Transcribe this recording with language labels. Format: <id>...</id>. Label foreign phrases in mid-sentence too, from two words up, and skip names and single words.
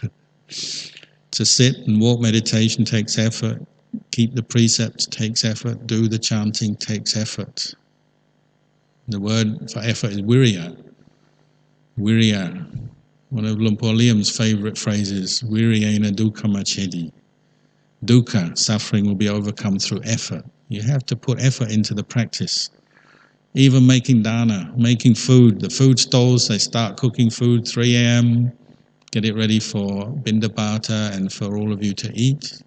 <en>To sit and walk meditation takes effort. Keep the precepts takes effort. Do the chanting takes effort. The word for effort is virya. Virya. One of Luang Por Liam's favourite phrases,</en> <pi>viryena dukkha machedi.</pi> <en>Dukkha, suffering, will be overcome through effort. You have to put effort into the practice. Even making dana, making food. The food stalls, they start cooking food 3 a.m., get it ready for Bindapata and for all of you to eat.</en>